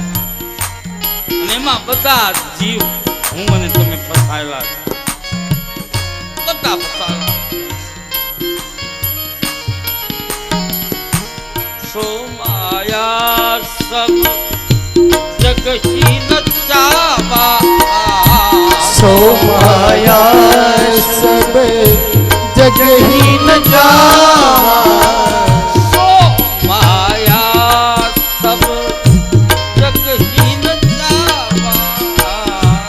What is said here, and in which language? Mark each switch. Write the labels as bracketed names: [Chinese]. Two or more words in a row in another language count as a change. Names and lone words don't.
[Gujarati] અને એમાં બધા જીવ હું અને તમે ફસાયેલા છે, બધા ફસાયેલા. [Awadhi] सो माया सब जगही नचावा, सो माया सब जग ही न जावा, सो माया सब जग ही न जावा,